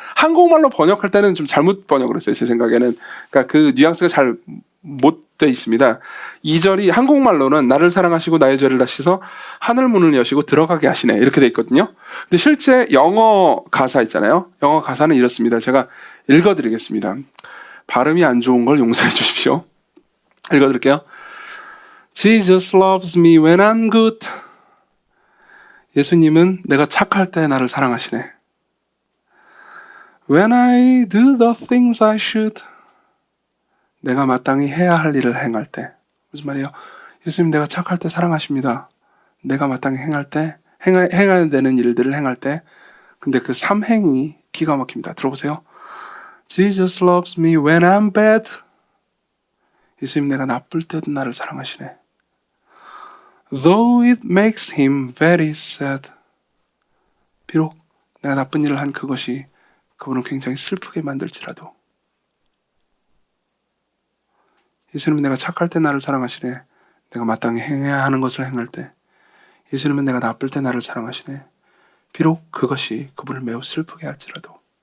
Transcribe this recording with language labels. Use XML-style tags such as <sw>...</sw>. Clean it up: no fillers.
<ko>한국말로 번역할 때는 좀 잘못 번역을 했어요, 제 생각에는. 그러니까 그 뉘앙스가 잘 못 돼 있습니다. 2절이 한국말로는 나를 사랑하시고 나의 죄를 다 씻어 하늘 문을 여시고 들어가게 하시네, 이렇게 돼 있거든요. 근데 실제 영어 가사 있잖아요. 영어 가사는 이렇습니다. 제가 읽어드리겠습니다. 발음이 안 좋은 걸 용서해 주십시오. 읽어드릴게요.</ko> <en>Jesus loves me when I'm good.</en> <ko>예수님은 내가 착할 때 나를 사랑하시네.</ko> <en>When I do the things I should.</en> <ko>내가 마땅히 해야 할 일을 행할 때. 무슨 말이에요? 예수님, 내가 착할 때 사랑하십니다. 내가 마땅히 행해야 되는 일들을 행할 때. 근데 그 3행이 기가 막힙니다. 들어보세요.</ko> <en>Jesus loves me when I'm bad.</en> <ko>예수님, 내가 나쁠 때도 나를 사랑하시네.</ko> <en>Though it makes him very sad.</en> <ko>비록 내가 나쁜 일을 한 그것이 그분을 굉장히 슬프게 만들지라도. 예수님은 내가 착할 때 나를 사랑하시네. 내가 마땅히 행해야 하는 것을 행할 때. 예수님은 내가 나쁠 때 나를 사랑하시네. 비록 그것이 그분을 매우 슬프게 할지라도.</ko>